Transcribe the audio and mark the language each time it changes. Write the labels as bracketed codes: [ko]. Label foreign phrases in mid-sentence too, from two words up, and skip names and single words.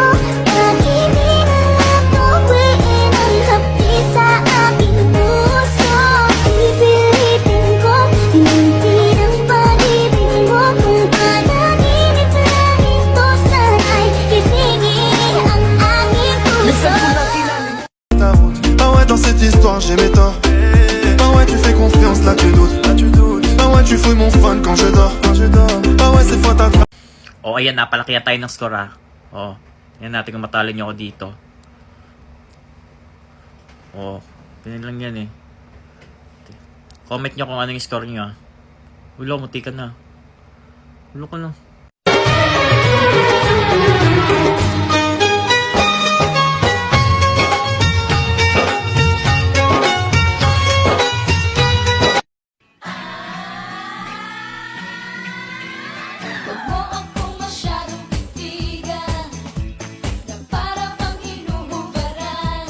[tl] Lagi nilalatuwiin ang hapdi sa aking puso. Pipilitin ko, hinintid ang pag-ibig mo. Kung panaginip lang ito, sana'y gisingin ang aking puso. [fr] Ah ouais, dans cette histoire j'ai mes torts. Ah ouais, tu fais confiance, là tu doutes. Ah ouais, tu fouilles mon phone quand je dors. Ah ouais, c'est faute à toi. [tl] O ayan, napalakihan tayo ng score ha. O, yan natin kung matalo nyo ako dito. O, ganyan lang yan eh. Comment nyo kung ano yung score nyo ha. Ulo, muti ka na. Ulo ka na. Huwag mo akong masyadong titigan, na para bang hinuhubaran.